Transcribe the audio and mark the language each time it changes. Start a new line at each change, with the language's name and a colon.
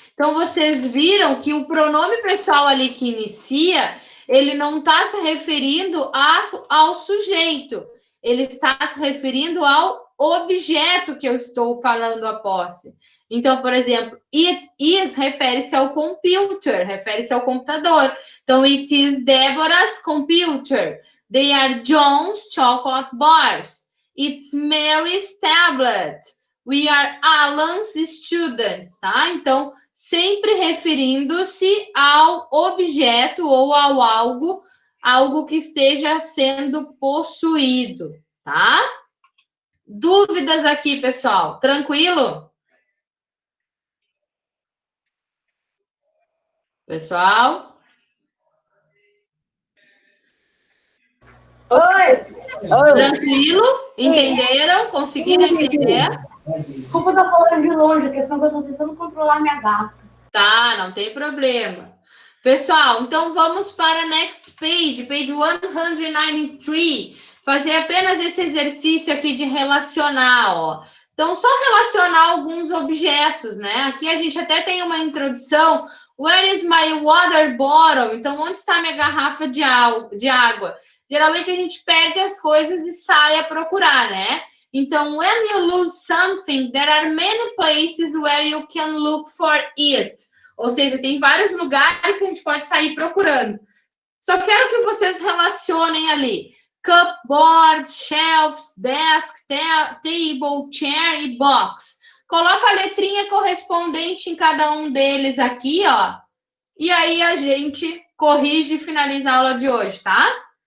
Portuguese: Então, vocês viram que o pronome pessoal ali que inicia, ele não está se referindo ao sujeito, ele está se referindo ao objeto que eu estou falando a posse. Então, por exemplo,
English: it is
Portuguese: refere-se ao computer, refere-se ao computador. Então,
English: it is Deborah's computer. They are John's chocolate bars. It's Mary's tablet. We are Alan's students,
Portuguese: tá? Então, sempre referindo-se ao objeto ou ao algo que esteja sendo possuído, tá? Dúvidas aqui, pessoal? Tranquilo? Pessoal? Oi! Tranquilo? Entenderam? Conseguiram entender? Desculpa estar falando de longe, a questão é que eu estou tentando controlar minha gata. Tá, não tem problema. Pessoal, então vamos para
English: next page, page 193.
Portuguese: Fazer apenas esse exercício aqui de relacionar, ó. Então, só relacionar alguns objetos, né? Aqui a gente até tem uma introdução.
English: Where is my water bottle?
Portuguese: Então, onde está minha garrafa de água? Geralmente a gente perde as coisas e sai a procurar, né? Então,
English: when you lose something, there are many places where you can look for it.
Portuguese: Ou seja, tem vários lugares que a gente pode sair procurando. Só quero que vocês relacionem ali.
English: Cupboard, shelves, desk, table, chair
Portuguese: e
English: box.
Portuguese: Coloca a letrinha correspondente em cada um deles aqui, ó. E aí a gente corrige e finaliza a aula de hoje, tá?